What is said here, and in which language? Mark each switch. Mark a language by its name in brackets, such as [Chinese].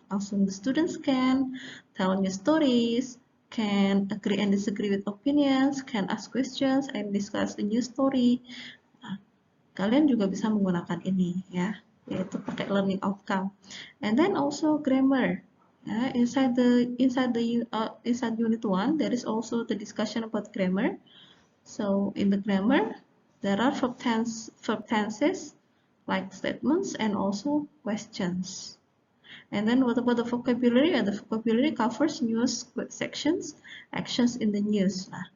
[English] Langsung the students can tell new stories, can agree and disagree with opinions, can ask questions and discuss the new story. Nah, [Indonesian] kalian juga bisa menggunakan ini ya, yaitu pakai learning outcome. [English] And then also grammar. Inside unit 1 there is also the discussion about grammar. So in the grammar there are verb tenses like statements and also questions. And then what about the vocabulary? The vocabulary covers news sections, actions in the news.